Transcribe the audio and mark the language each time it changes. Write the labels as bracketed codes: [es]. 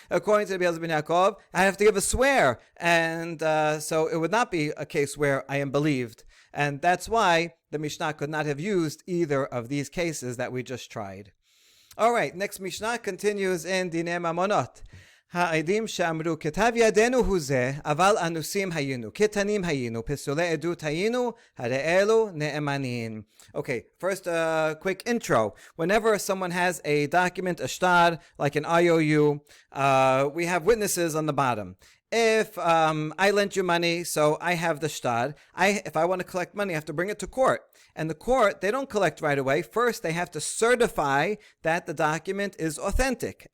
[en] According to Rabbi Eliezer ben Yaakov, I have to give a swear, and so it would not be a case where I am believed. And that's why the Mishnah could not have used either of these cases that we just tried. Alright, next Mishnah continues in Dinei Mamonot. [he] העדים שאמרו כתב ידינו הוא זה, אבל אנוסים היינו, קטנים היינו, פסולי עדות היינו, הרי אלו נאמנים. [en] Okay, first a quick intro. Whenever someone has a document, a shtar, like an IOU, we have witnesses on the bottom. If I lent you money, so I have the shtar, if I want to collect money, I have to bring it to court. And the court, they don't collect right away. First, they have to certify that the document is authentic.